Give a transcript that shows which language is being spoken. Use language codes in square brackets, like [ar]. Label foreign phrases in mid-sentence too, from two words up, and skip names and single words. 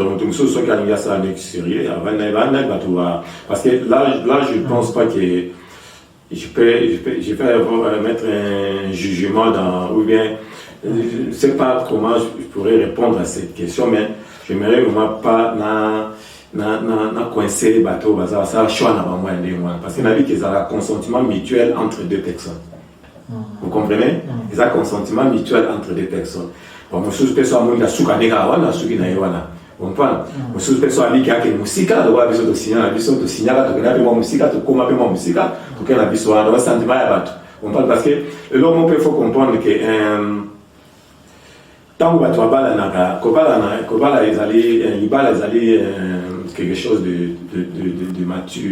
[fr] Donc, ceux qui ont ça à l'extérieur, parce que là, je ne pense pas que je peux mettre un jugement dans, ou bien, je ne sais pas comment je pourrais répondre à cette question, mais je n'aimerais vraiment pas coincer les bateaux, ça choix parce qu'il y a qu'ils ont un consentement mutuel entre deux personnes. Vous comprenez? Ils ont un consentement mutuel entre deux personnes. Bon, je suis personne qui a souka negawana, souki na yewana. Vous comprenez? Je suis personne qui a une musique, de voir des autres signaux, de signaler, de regarder mon musique, de comment mon musique, pour qu'elle a besoin de sentiment à battre. Vous comprenez? Parce que l'homme peut faut comprendre que tant que tu vas quelque chose de mature.